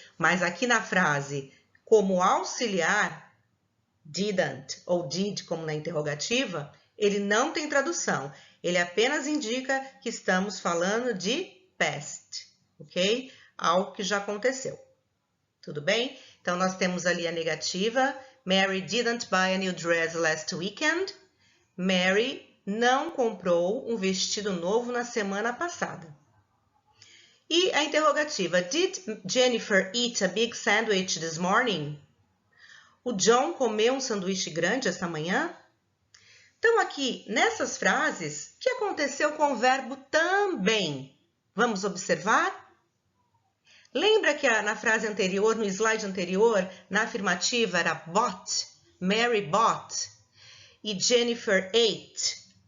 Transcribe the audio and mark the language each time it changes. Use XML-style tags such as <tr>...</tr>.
<pt>Mas aqui na frase, como auxiliar, didn't ou did, como na interrogativa, ele não tem tradução. Ele apenas indica que estamos falando de past, ok? Algo que já aconteceu. Tudo bem? Então, nós temos ali a negativa.</pt> <en>Mary didn't buy a new dress last weekend.</en> <pt>Mary não comprou um vestido novo na semana passada. E a interrogativa.</pt> <en>Did Jennifer eat a big sandwich this morning?</en> <pt>O John comeu um sanduíche grande esta manhã? Então, aqui, nessas frases, o que aconteceu com o verbo também? Vamos observar? Lembra que na frase anterior, no slide anterior, na afirmativa era bought,</pt> <en>Mary bought</en> <pt>e</pt> <en>Jennifer ate?</en>